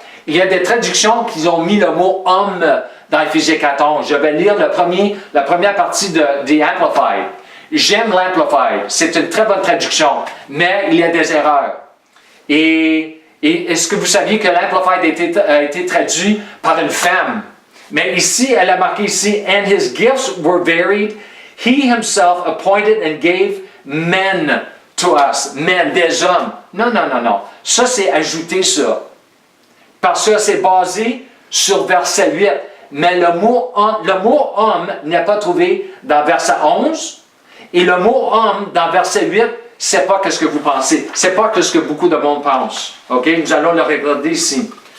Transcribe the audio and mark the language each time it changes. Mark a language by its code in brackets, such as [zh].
[fr] Il y a des traductions qui ont mis le mot « homme » dans Éphésiens 14. Je vais lire la première partie de Amplified. J'aime l'Amplified. C'est une très bonne traduction, mais il y a des erreurs. Et est-ce que vous saviez que l'Amplified a été traduit par une femme? Mais ici, elle a marqué ici, [en] and his gifts were varied. He himself appointed and gave men to us. [fr] Men, des hommes. Non. Ça, c'est ajouter ça. Parce que c'est basé sur verset 8. Mais le mot homme n'est pas trouvé dans verset 11. Et le mot homme dans verset 8, c'est pas ce que vous pensez. C'est pas ce que beaucoup de monde pense. OK? Nous allons le regarder ici.